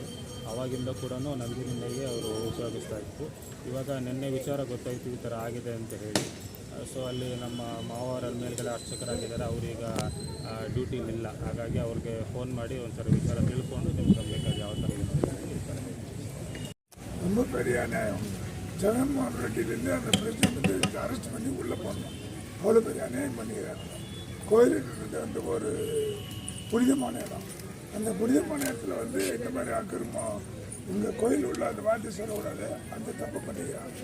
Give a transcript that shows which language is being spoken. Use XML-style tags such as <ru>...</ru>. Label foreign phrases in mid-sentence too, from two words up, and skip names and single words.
<kn>ಆವಾಗಿಂದ ಕೂಡ ನಂದಿನಿ ನೈಗೆ ಅವರು ಉಪಯೋಗಿಸ್ತಾ ಇತ್ತು. ಇವಾಗ ನಿನ್ನೆ ವಿಚಾರ ಗೊತ್ತಾಯಿತು ಈ ಥರ ಆಗಿದೆ ಅಂತ ಹೇಳಿ. ಸೊ ಅಲ್ಲಿ ನಮ್ಮ ಮಾವರ ಮೇಲ್ಗಡೆ ಅರ್ಚಕರಾಗಿದ್ದಾರೆ, ಅವರೀಗ ಡ್ಯೂಟಿಲಿಲ್ಲ. ಹಾಗಾಗಿ ಅವ್ರಿಗೆ ಫೋನ್ ಮಾಡಿ ಒಂದ್ಸರಿ ವಿಚಾರ ತಿಳ್ಕೊಂಡು ನಿಮ್ಗೆ ಬೇಕಾದ ಯಾವ ಥರ ಹೇಳ್ತಾರೆ.</kn> <ta>ரொம்ப பெரிய அநியாயம். ஜெகன்மோகன் ரெட்டிலேருந்து அந்த பிரச்சனை அரெஸ்ட் பண்ணி உள்ளே போடணும். அவ்வளோ பெரிய அநியாயம் பண்ணிக்கிறாங்க. கோயிலுக்கு அந்த ஒரு புனிதமான இடம். அந்த புனிதமான இடத்துல இந்த மாதிரி அக்கிரமம் இங்கே கோயில் உள்ள அந்த வார்த்தை சொல்லக்கூடாது, அந்த தப்பு பண்ணிக்கிறாங்க.</ta>